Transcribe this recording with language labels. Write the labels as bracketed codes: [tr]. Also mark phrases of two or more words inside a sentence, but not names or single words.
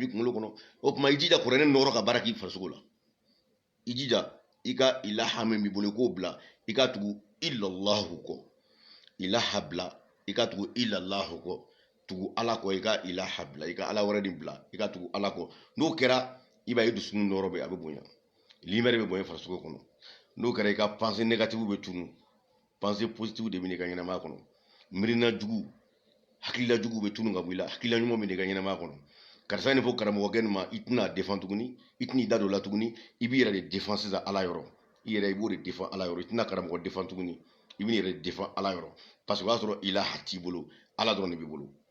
[bm] b'i kunkolo kɔnɔ o tuma i jija kuranɛ nɔrɔ ka baara k'i farisogo la i jija i ka ilaha min b'i bolo i k'o bila i ka tugu ilallahu kɔ ilaha bila i ka tugu ilallahu kɔ tugu ala kɔ i ka ilaha bila i ka ala wɛrɛ de bila i ka tugu ala kɔ n'o kɛra i b'a ye dusukun nɔrɔ bɛ a bɛ bonya limɛri bɛ bonya farisogo kɔnɔ n'o kɛra i ka [fr] pensée négative [bm] bɛ tunu [fr] pensée positive [bm] de bɛ n'i ka ɲɛnamaya kɔnɔ miirina jugu hakilila jugu bɛ tunu ka bɔ i la hakilila ɲuman bɛ n'i ka ɲɛnamaya kɔnɔ karisa nin fɔ karamɔgɔkɛ nin ma i tɛna défend tuguni i tɛna i da don o la tuguni i b'i yɛrɛ de défend sisan ala yɔrɔ i yɛrɛ i b'o de défend ala yɔrɔ i tɛna karamɔgɔ défend tuguni i b'i yɛrɛ défend ala yɔrɔ [fr] parce que [bm] o y'a sɔrɔ ilaha t'i bolo ala dɔrɔn de b'i bolo